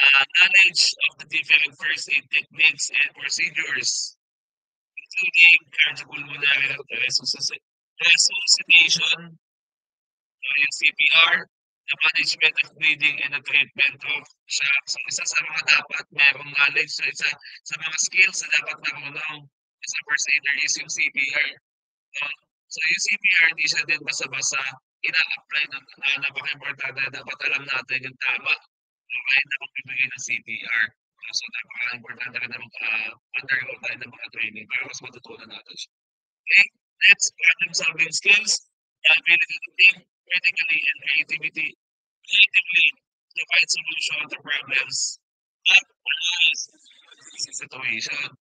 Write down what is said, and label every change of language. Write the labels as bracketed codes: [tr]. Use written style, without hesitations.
[en] Knowledge of the different first aid techniques and procedures, including cardiopulmonary resuscitation, yung CPR, the management of bleeding and the treatment of shock. [tl] So isa sa mga dapat merong knowledge, so isa sa mga skills na dapat marunong sa first aider is yung CPR. No? So yung CPR, di siya din basta-basta ina-apply ng napaka-importante na dapat alam natin yung tama. Okay, na magbibigay ng CPR. So napaka-importante rin na mag-undergo tayo ng mga training para mas matutunan natin siya. [en] Okay, next, problem solving skills, the ability to think critically and creatively to find solution to problems at analyze the situation.